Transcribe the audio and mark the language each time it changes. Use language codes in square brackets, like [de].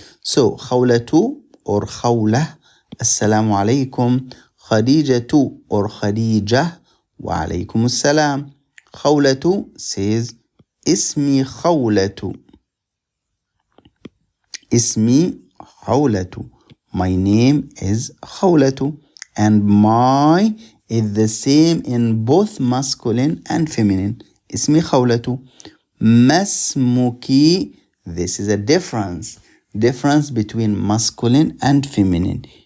[en] So خولة or خولة. [ar] Assalamu alaikum. خديجة or خديجة. وعليكم السلام. خولة says اسمي خولة. اسمي خولة. [en] My name is خولة. And my is the same in both masculine and feminine. [ar] اسمي خولة. ما اسمك? [en] This is a difference between masculine and feminine.